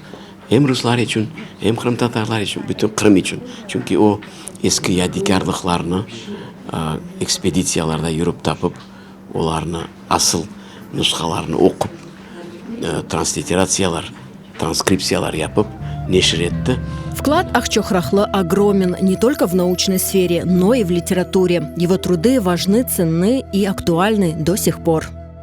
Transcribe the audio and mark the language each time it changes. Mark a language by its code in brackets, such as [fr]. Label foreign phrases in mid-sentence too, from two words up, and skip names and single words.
[crh] Hem Ruslar için, hem Kırım Tatarlar için, bütün Kırım için. Çünkü o eski yadigarlıklarını ekspedisiyalarda yürüp tapıp, onlarını asıl nüshalarını okup, транскрипциялар yapıp neşr etti. [ru] Вклад Ахчохрахлы огромен не только в научной сфере, но и в литературе. Его труды важны, ценны и актуальны до сих пор.